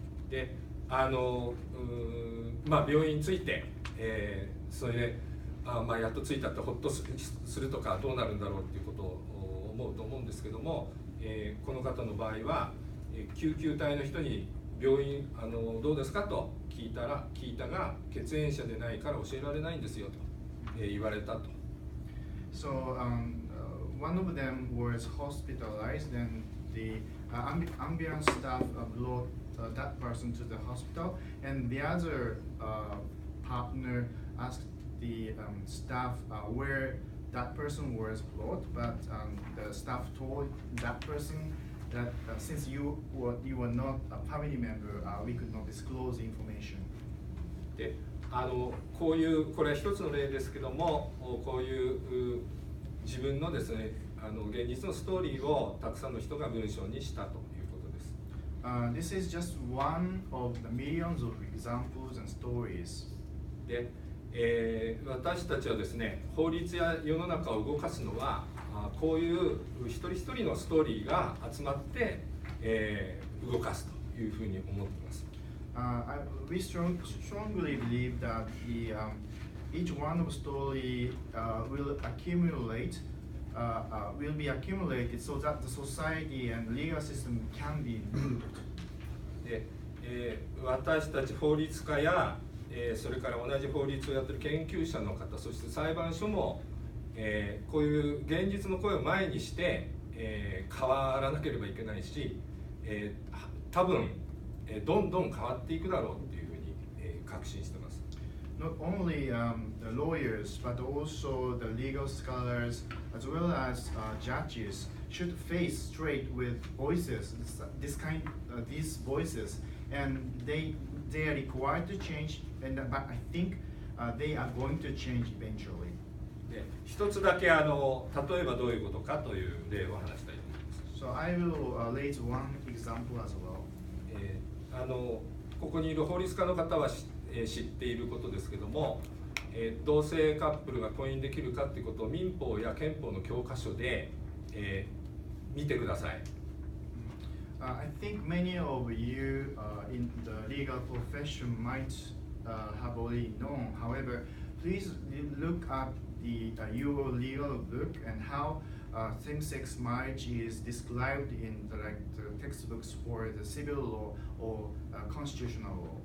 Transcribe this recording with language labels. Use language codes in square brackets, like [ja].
[ja] で、病院に着いて、それでやっと着いたってほっとするとかどうなるんだろうっていうことを思うと思うんですけども、この方の場合は、救急隊の人に病院どうですかと聞いたが血縁者でないから教えられないんですよと、言われたと。 [en] So one of them was hospitalized, and the ambulance staff brought that person to the hospital, and the other partner asked the staff where that person was brought, but the staff told that person that since you were not a family member, we could not disclose the information. [ja] で、これは一つの例ですけども、こういう自分のですね、現実のストーリーをたくさんの人が文章にしたということです。 [en] This is just one of the millions of examples and stories. [ja] で、私たちはですね、法律や世の中を動かすのはこういう一人一人のストーリーが集まって、動かすというふうに思っています。 [en] We strongly believe that each one of story will be accumulated so that the society and legal system can be moved. [ja] で、私たち法律家やそれから同じ法律をやっている研究者の方、そして裁判所も、こういう現実の声を前にして、変わらなければいけないし、多分、どんどん変わっていくだろうというふうに、確信しています。 [en] Not only the lawyers, but also the legal scholars, as well as judges, should face straight with voices, these voices, and they are required to change, but I think they are going to change eventually. [ja] で、一つだけ例えばどういうことかという例を話したいと思います。 [en] So I will raise one example as well. [ja] ここにいる法律家の方は知っていることですけども、同性カップルが婚姻できるかということを民法や憲法の教科書で、見てください。 [en] I think many of you in the legal profession might have already known. However, please look at your legal book and how same-sex marriage is described in the textbooks for the civil law or constitutional law.